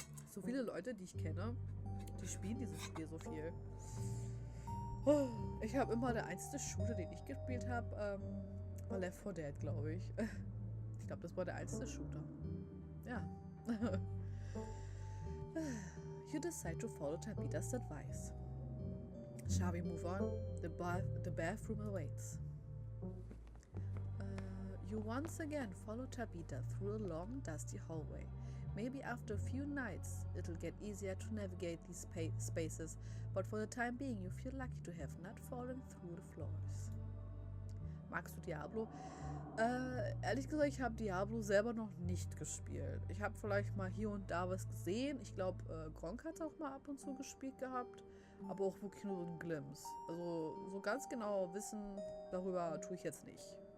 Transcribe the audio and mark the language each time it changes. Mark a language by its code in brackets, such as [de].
[de] so viele Leute, die ich kenne, die spielen dieses Spiel so viel. Ich habe immer der einzige Shooter, den ich gespielt habe, war Left 4 Dead, glaube ich. Ich glaube, das war der einzige Shooter. Ja. [en] You decide to follow Tabitha's advice. Shall we move on? The bathroom awaits. You once again follow Tabitha through a long, dusty hallway. Maybe after a few nights, it'll get easier to navigate these spaces, but for the time being, you feel lucky to have not fallen through the floors. [de] Magst du Diablo? Ehrlich gesagt, ich habe Diablo selber noch nicht gespielt. Ich habe vielleicht mal hier und da was gesehen. Ich glaube, Gronk hat es auch mal ab und zu gespielt gehabt, aber auch wirklich nur so ein Glimpse. Also so ganz genau wissen darüber tue ich jetzt nicht.